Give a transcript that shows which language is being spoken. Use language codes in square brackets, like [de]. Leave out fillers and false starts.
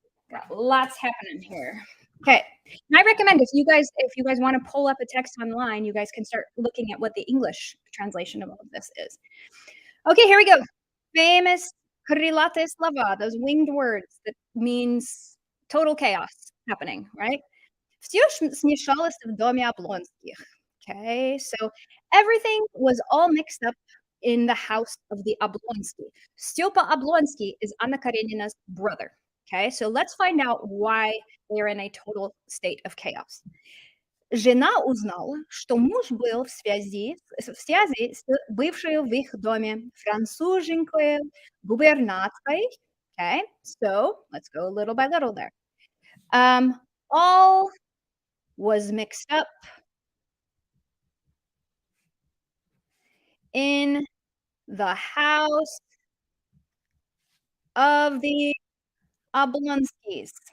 [en] Got lots happening here. Okay. And I recommend if you guys want to pull up a text online, you guys can start looking at what the English translation of all of this is. Okay, here we go. Famous [ru] крылатые слова, [en] those winged words that means total chaos happening, right? [ru] Всё смешалось в доме Облонских. [en] Okay, so everything was all mixed up in the house of the Oblonsky. Stепа Oblonsky is Anna Karenina's brother. Okay, so let's find out why they're in a total state of chaos. [ru] Жена узнала, что муж был в связи с бывшей в их доме француженкой губернаткой. [en] Okay, so let's go little by little there. All was mixed up in the house of the Oblonskys.